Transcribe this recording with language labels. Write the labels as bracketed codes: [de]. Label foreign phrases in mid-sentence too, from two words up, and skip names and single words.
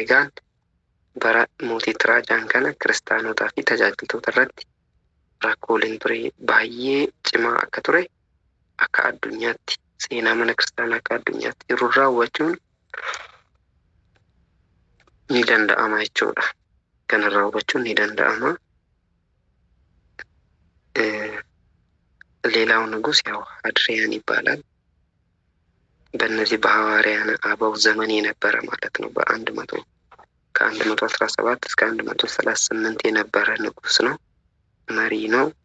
[om] Egaan bara mootii Tiraajaan kana kiristaanotaa fi tajaajiltoota irratti rakkooleen ture baay'ee cimaa akka ture akka addunyaatti seenaa mana kiristaanaa akka addunyaatti jiru raawwachuun ni danda'ama jechuudha. Kana raawwachuun ni danda'ama. [am] ሌላው ንጉስ ያው አድሪያን ይባላል። በእነዚህ በሐዋርያን አበው ዘመን የነበረ ማለት ነው። ከ117 እስከ 138 የነበረ ንጉስ ነው፣ መሪ ነው።